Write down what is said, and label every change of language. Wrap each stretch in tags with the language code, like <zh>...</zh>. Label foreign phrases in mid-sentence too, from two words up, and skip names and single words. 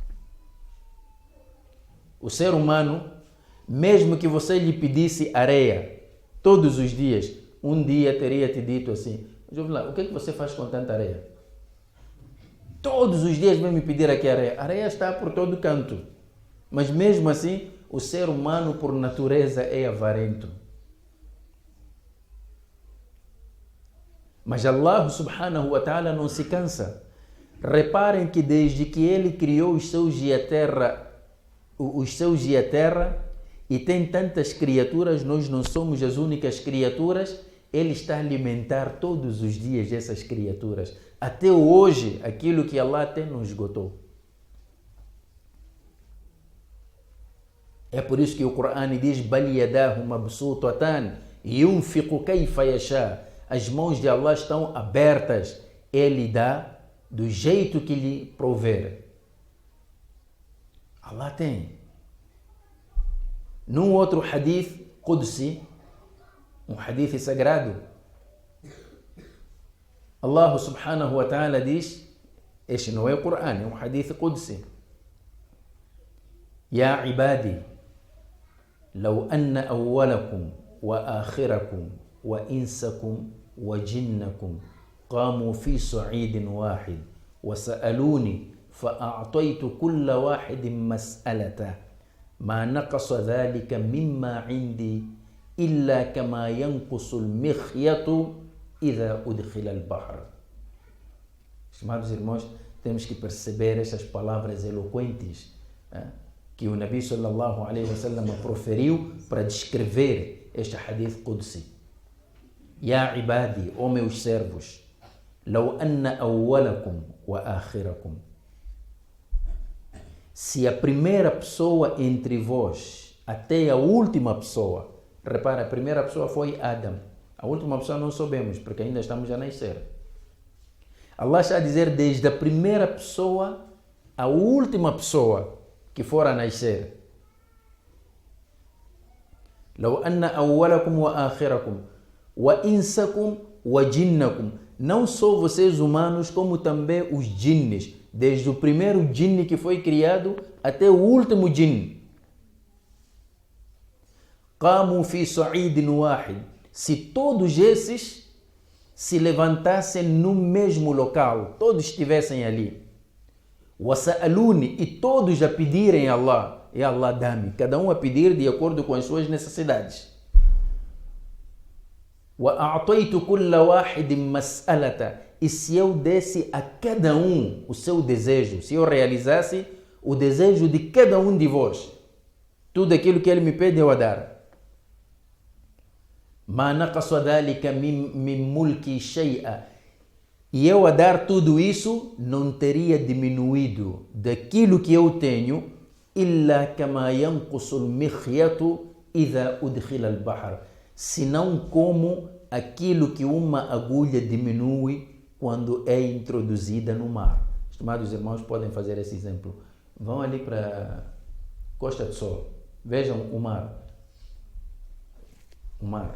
<pt>O ser humano, mesmo que você lhe pedisse areia, todos os dias, um dia teria te dito assim, o que é que você faz com tanta areia? Todos os dias vem me pedir aqui areia. A areia está por todo canto. Mas mesmo assim, o ser humano por natureza é avarento. Mas</pt> <ar>الله سبحانه وتعالى</ar> <pt>não se cansa. Reparem que desde que Ele criou os céus e a terra, e tem tantas criaturas, nós não somos as únicas criaturas, Ele está a alimentar todos os dias essas criaturas. Até hoje, aquilo que Allah até não esgotou. É por isso que o Corão diz:</pt> <ar>"بل يداه مبسوطتان ينفق كيف يشاء."</ar> <pt>As mãos de Allah estão abertas. Ele dá do jeito que lhe prover. Allah tem. Num outro</pt> <ar>حديث قدسي,</ar> <pt>um hadith sagrado,</pt> <ar>الله سبحانه وتعالى</ar> <pt>diz, este não é o Corão, é um</pt> <ar>حديث قدسي: "يا عبادي لو أن أولكم وآخركم وإنسكم وجنكم قاموا في صعيد واحد وسألوني فأعطيت كل واحد مسألته ما نقص ذلك مما عندي إلا كما ينقص المخيط إذا أدخل البحر."</ar> <pt>Estimados irmãos, temos que perceber estas palavras eloquentes que o</pt> <ar>النبي صلى الله عليه وسلم</ar> <pt>proferiu para descrever este hadith Qudsi.</pt> <ar>"يا عبادي,</ar> <pt>ó meus servos,</pt> <ar>لو أن أولكم وآخركم."</ar> <pt>Se a primeira pessoa entre vós até a última pessoa, repara, a primeira pessoa foi Adam, a última pessoa não sabemos, porque ainda estamos a nascer. Allah está a dizer desde a primeira pessoa à última pessoa que for a nascer.</pt> <ar>"لو أن أولكم وآخركم وإنسكم وجنكم."</ar> <pt>Não só vocês humanos, como também os jinnes, desde o primeiro jinne que foi criado até o último jinne.</pt> <ar>"قاموا في صعيد واحد."</ar> <pt>Se todos esses se levantassem no mesmo local, todos estivessem ali.</pt> <ar>"وسألوني",</ar> <pt>e todos a pedirem a Allah, e Allah dá-me, cada um a pedir de acordo com as suas necessidades.</pt> <ar>"وأعطيت كل واحد مسألته",</ar> <pt>e se eu desse a cada um o seu desejo, se eu realizasse o desejo de cada um de vós, tudo aquilo que ele me pede eu a dar.</pt> <ar>"ما نقص ذلك من ملكي شيئا",</ar> <pt>e eu a dar tudo isso não teria diminuído daquilo que eu tenho,</pt> <ar>"إلا كما ينقص المخيط إذا أدخل البحر",</ar> <pt>senão como aquilo que uma agulha diminui quando é introduzida no mar. Estimados irmãos, podem fazer esse exemplo. Vão ali para Costa do Sol, vejam o mar. O mar.</pt>